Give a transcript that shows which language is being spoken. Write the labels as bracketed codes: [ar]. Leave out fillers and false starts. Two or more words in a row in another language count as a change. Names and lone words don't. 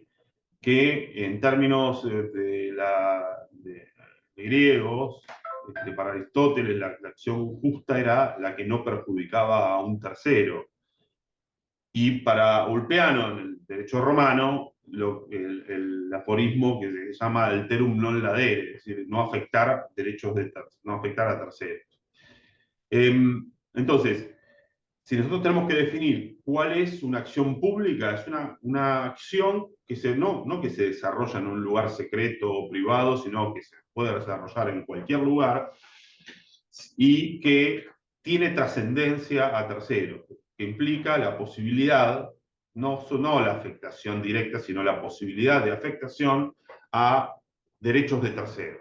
[es] Que en términos de griegos, para Aristóteles, la acción justa era la que no perjudicaba a un tercero. Y para Ulpiano, en el derecho romano, el aforismo que se llama [la] alterum non ladere, [es] es decir, no afectar no afectar a terceros. Entonces, si nosotros tenemos que definir cuál es una acción pública, es una acción que no que se desarrolla en un lugar secreto o privado, sino que se puede desarrollar en cualquier lugar y que tiene trascendencia a terceros, que implica la posibilidad, no la afectación directa, sino la posibilidad de afectación a derechos de terceros.